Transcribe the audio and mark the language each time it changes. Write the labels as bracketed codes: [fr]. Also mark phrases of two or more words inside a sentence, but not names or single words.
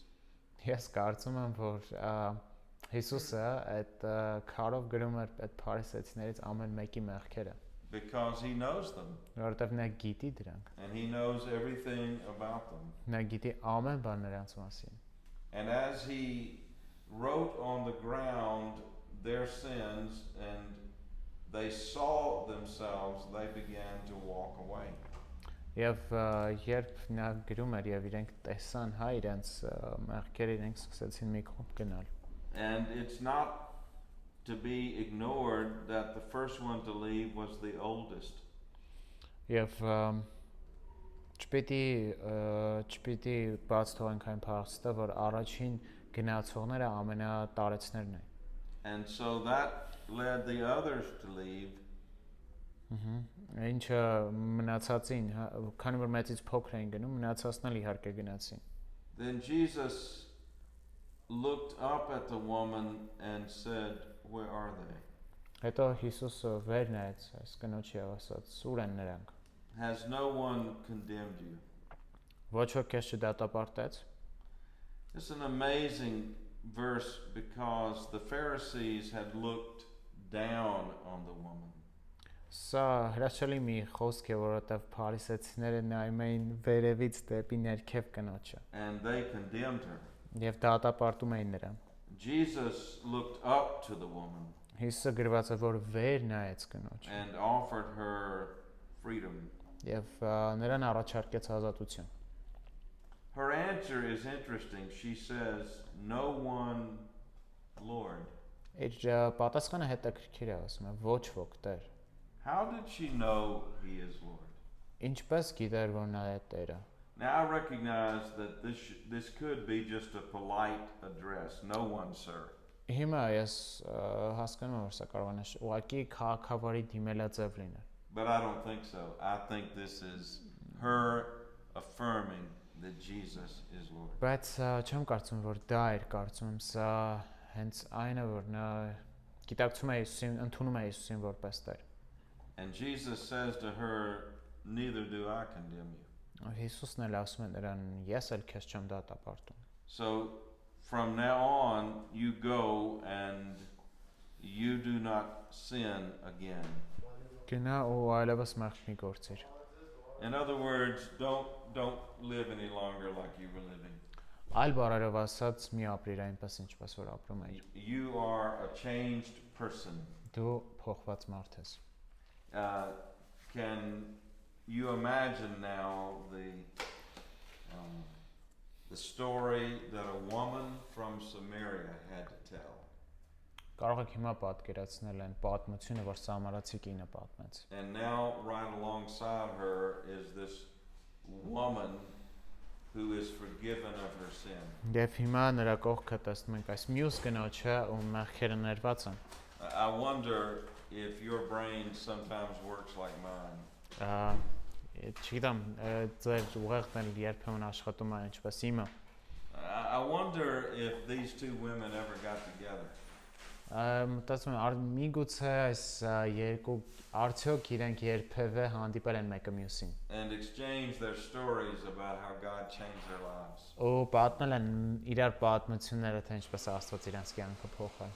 [hy] Ես կարծում եմ, որ Հիսուսը այդ քարով գրում էր այդ փարիսեցիներից ամեն մեկի մեղքերը, [en] Because he knows them [hy] որովհետեւ նա գիտի դրանք, [en] and he knows everything about them. [hy] նա գիտի ամեն բան նրանց մասին։ [en] And as he wrote on the ground their sins and they saw themselves, they began to walk away. [hy] Եվ երբ նա գրում էր եւ իրենք տեսան, հա, իրենց մեղքերը, իրենք սկսեցին մի կողմ գնալ։ [en] And it's not to be ignored that the first one to leave was the oldest. [hy] Եվ չպիտի բաց թողենք այն փաստը, որ առաջին գնացողները ամենատարեցներն են։ [en] And so that led the others to leave. [hy] Ինչը մնացածին, քանի որ մեծից փոքր էին գնում, մնացածն էլ իհարկե գնացին։ [en] Then Jesus looked up at the woman and said, "Where are they? [hy] Հետո Հիսուսը վեր նայեց այս կնոջի եւ ասաց. «Ո՞ւր են նրանք»։ [en] Has no one condemned you?" [hy] Ոչ ոք քեզ չդատապարտեց։ [en] It's an amazing verse because the Pharisees had looked down on the woman. [hy] Սա հրաշալի մի խոսք է, որովհետեւ փարիսեցիները նայում էին վերևից դեպի ներքև կնոջը [en] And they condemned her. [hy] եւ դատապարտում էին նրան։ [en] Jesus looked up to the woman [hy] Հիսուսը գրված է, որ վեր նայեց կնոջ [en] and offered her freedom. [hy] եւ նրան առաջարկեց ազատություն։ [en] Her answer is interesting. She says, "No one, Lord." [hy] Իր պատասխանը հետաքրքիր է, ասում է. Ոչ ոք Տեր։ [en] How did she know he is Lord? [hy] Ինչպես գիտեր, որ նա է Տերը։ [en] Now I recognize that this could be just a polite address. No one, sir. [hy] Հիմա ես հասկանում եմ, որ սա կարող է ուղղակի քաղաքավարի դիմելաձև լինել։ [en] But I don't think so. I think this is her affirming that Jesus is Lord. [hy] Բայց չեմ կարծում, որ դա էր, կարծում եմ սա հենց այն է, որ նա գիտակցում է Հիսուսին, ընդունում է Հիսուսին որպես Տեր։ [en] And Jesus says to her, "Neither do I condemn you." [hy] Հիսուսն էլ ասում է նրան. Ես էլ քեզ չեմ դատապարտում։ [en] So from now on, you go and you do not sin again. [hy] Գնա ու այլևս մեղք մի գործիր։ [en] In other words, don't live any longer like you were living. [hy] Այլ բառերով ասած, մի ապրիր այնպես, ինչպես որ ապրում ես։ [en] You are a changed person. [hy] Դու փոխված մարդ ես։ [en] Can you imagine now the story that a woman from Samaria had to tell? [hy] Կարող եք հիմա պատկերացնել այն պատմությունը, որ Սամարացի կինը պատմեց։ [en] And now right alongside her is this woman who is forgiven of her sin. [hy] Եվ հիմա նրա կողքը տեսնում ենք այս մյուս կնոջը, ում մեղքերը ներված են։ [en] I wonder if your brain sometimes works like mine. [hy] Չգիտեմ, ձեր ուղեղն էլ երբեմն աշխատում է ինչպես իմը։ [en] I wonder if these two women ever got together. [hy] Մտածում եմ, միգուցե այս երկու արդյոք իրենք երբևէ հանդիպել են մեկը մյուսին։ [en] And exchange their stories about how God changed their lives. [hy] Ու պատմել են իրար պատմությունները, թե ինչպես Աստված իրենց կյանքը փոխել։